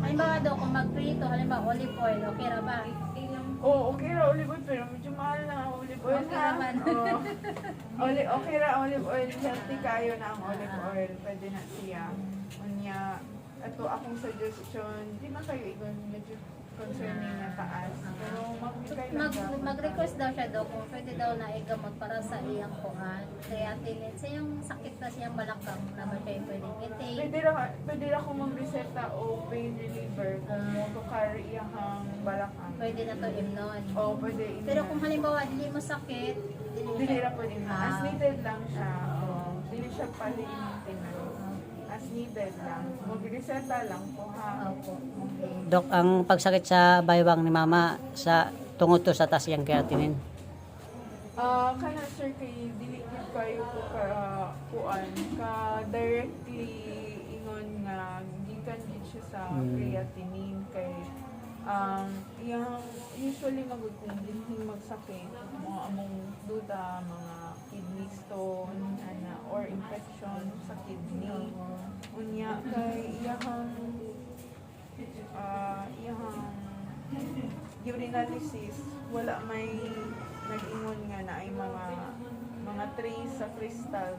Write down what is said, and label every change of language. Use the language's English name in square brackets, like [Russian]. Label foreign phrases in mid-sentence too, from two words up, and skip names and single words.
[Cebuano] Halimbawa Dok, kung magprito, halimbawa [English] olive oil, [Cebuano] okay ra ba? okay ra [English] olive oil, [Cebuano] pero medyo mahal na ang [English] olive oil. [Cebuano] Okay ha? naman. Okay ra [English] olive oil, [Cebuano] healthy kayo na ang [English] olive oil. [Cebuano] Pwede na siya. Unya, ito akong suggestion, di man kayo igon medyo concerning na taas. Pero magbigay lang ka. Mag-request daw siya Dok kung pwede daw na igamot para sa iyang kuhan. Creatinine. Sa iyang sakit na siyang balakang naman siya pwede i-take. Pwede ra ko mag-reseta o [English] pain reliever [Cebuano] kung mo to carry iyang balakang. Pwede na to imnon. Pwede. Pero kung halimbawa dili mo sakit, Dili ra po din. As Ah. needed lang siya. Dili siya pali-maintenance. [English] As needed [Cebuano] lang. Mag-reseta lang po ha. Opo. Dok, ang pagsakit sa baywang ni mama sa tungod to sa taas yung creatinine. Kana sir kay dili gid kayo ko ka kuan ka directly ingon nga gikan gid siya sa creatinine kay yang usually magud kung dinhi magsakit mga among duda mga [English] kidney stone [Cebuano] ana or infection sa kidney unya kay iyahang urinalysis wala may nag-ingon nga na ay mga trace sa crystals.